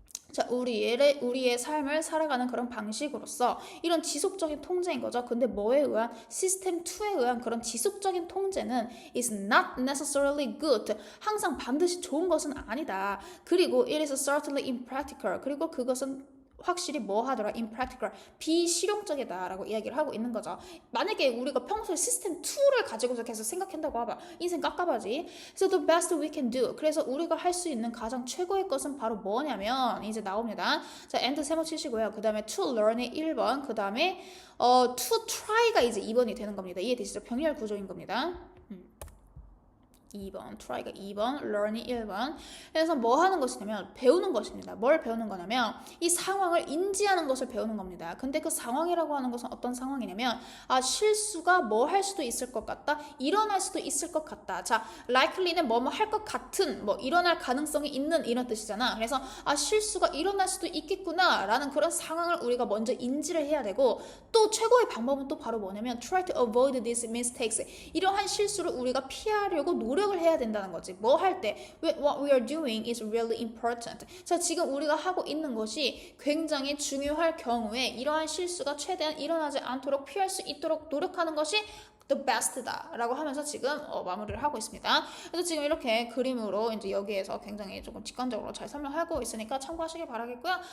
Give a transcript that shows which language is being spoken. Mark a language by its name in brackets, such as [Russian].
[Korean] 자, 우리의 삶을 살아가는 그런 방식으로서 이런 지속적인 통제인 거죠. 근데 뭐에 의한? 시스템 2에 의한 그런 지속적인 통제는 [English] is not necessarily good. [Korean] 항상 반드시 좋은 것은 아니다. [English] 그리고 it is certainly impractical. [Korean] 그리고 그것은 확실히 뭐 하더라? impractical, 비실용적이다라고 이야기를 하고 있는 거죠. 만약에 우리가 평소에 시스템 2를 가지고서 계속 생각한다고 하봐. 인생 깝깝하지. [English] So the best we can do. [Korean] 그래서 우리가 할 수 있는 가장 최고의 것은 바로 뭐냐면 이제 나옵니다. 자, and 세모 치시고요. 그 다음에 to learn의 1번, 그 다음에 to try가 이제 2번이 되는 겁니다. 이해되시죠? 병렬 구조인 겁니다. 2번, try가 2번, learn이 1번. 그래서 뭐 하는 것이냐면 배우는 것입니다. 뭘 배우는 거냐면 이 상황을 인지하는 것을 배우는 겁니다. 근데 그 상황이라고 하는 것은 어떤 상황이냐면 실수가 뭐 할 수도 있을 것 같다, 일어날 수도 있을 것 같다. 자, likely는 뭐뭐 할 것 같은, 뭐 일어날 가능성이 있는 이런 뜻이잖아. 그래서 실수가 일어날 수도 있겠구나 라는 그런 상황을 우리가 먼저 인지를 해야 되고, 또 최고의 방법은 또 바로 뭐냐면 [English] try to avoid these mistakes. [Korean] 이러한 실수를 우리가 피하려고 노력을 해야 된다는 거지. 뭐 할 때 [English] what we are doing is really important. [Korean] 자, 지금 우리가 하고 있는 것이 굉장히 중요할 경우에 이러한 실수가 최대한 일어나지 않도록 피할 수 있도록 노력하는 것이 the best다 라고 하면서 지금 마무리를 하고 있습니다. 그래서 지금 이렇게 그림으로 이제 여기에서 굉장히 조금 직관적으로 잘 설명하고 있으니까 참고하시길 바라겠고요.